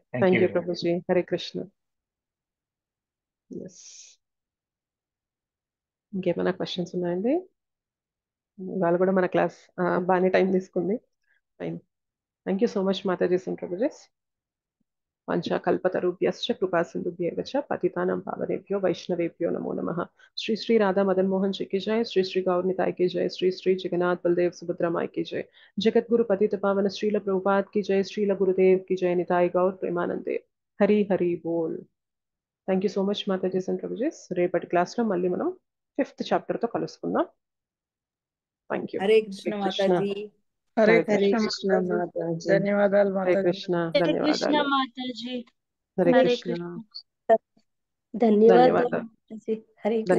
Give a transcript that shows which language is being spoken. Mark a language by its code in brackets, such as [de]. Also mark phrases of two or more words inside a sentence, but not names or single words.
[en] Thank you [te] ప్రభుజీ. హరే కృష్ణ. ఇంకేమైనా క్వశ్చన్స్ ఉన్నాయండి? ఇవాళ కూడా మన క్లాస్ బాగానే టైం తీసుకుంది. ఫైన్. [en] Thank you so much Matajis and Prabhujis. [sa] పంచకల్పతరుభ్యశ్చ కృపా సింధుభ్యేవ చ పతితానాం పావనేభ్యో వైష్ణవేభ్యో నమో నమః. [hi] శ్రీ శ్రీ రాధా మదన్ మోహన్ जी की जय, श्री श्री गौर निताय की जय, श्री श्री जगन्नाथ बलदेव सुभद्रा माई की जय, जगत गुरु पतित पावन श्रील प्रभुपाद की जय, श्रील गुरुदेव की जय, निताय गौर प्रेमानंदे. हरि हरि बोल. [en] Thank you so much Matajis and Prabhujis. [te] రేపటి క్లాస్ లో మళ్ళీ మనం 5th చాప్టర్ తో కలుసుకుందాం. [en] Thank you. [te] హరే కృష్ణ మాతాజీ. హరే కృష్ణ మాతాజీ. ధన్యవాదాలు హరే మాతాజీ. కృష్ణ. కృష్ణ ధన్యవాదాలు. మాతాజీ. హరే హరే కృష్ణ. కృష్ణ. ధన్యవాదాలు మాతాజీ. హరే కృష్ణ.